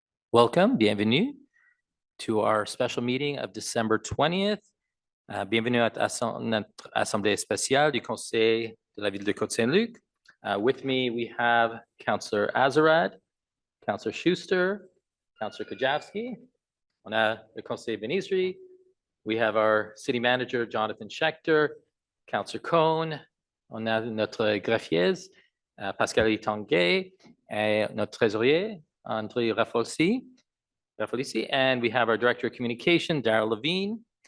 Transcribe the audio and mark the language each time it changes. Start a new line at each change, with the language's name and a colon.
English: Welcome, bienvenue to our special meeting of December 20th.
French: Bienvenue à notre Assemblée spéciale du conseil de la ville de Côte Saint-Luc.
English: With me, we have Councillor Azarad, Councillor Schuster, Councillor Kajavsky.
French: On a le conseil Benizri.
English: We have our city manager, Jonathan Schechter, Councillor Cohn.
French: On a notre greffier, Pascal Tanguay, et notre trésorier, André Raffolsi,
English: and we have our Director of Communication, Darryl Levine.